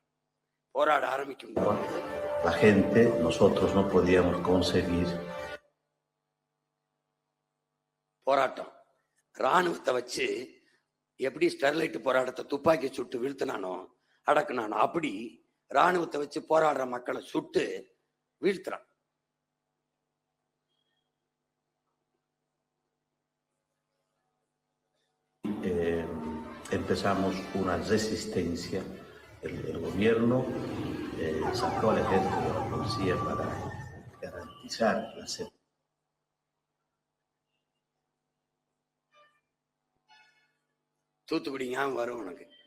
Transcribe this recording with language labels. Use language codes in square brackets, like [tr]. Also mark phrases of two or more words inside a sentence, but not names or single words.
[ta] போராட ஆரம்பிக்கும் போராட்டம். ராணுவத்தை வச்சு எப்படி ஸ்டெர்லைட் போராட்டத்தை துப்பாக்கி சுட்டு வீழ்த்தினானோ அடக்குனானோ, அப்படி ராணுவத்தை வச்சு போராடுற மக்களை சுட்டு வீழ்த்துறான். [es] Empezamos una resistencia. El gobierno sacó al ejército y a la policía para garantizar la seguridad. [ta] தூத்துக்குடி ஞாபகம் வரும் உனக்கு.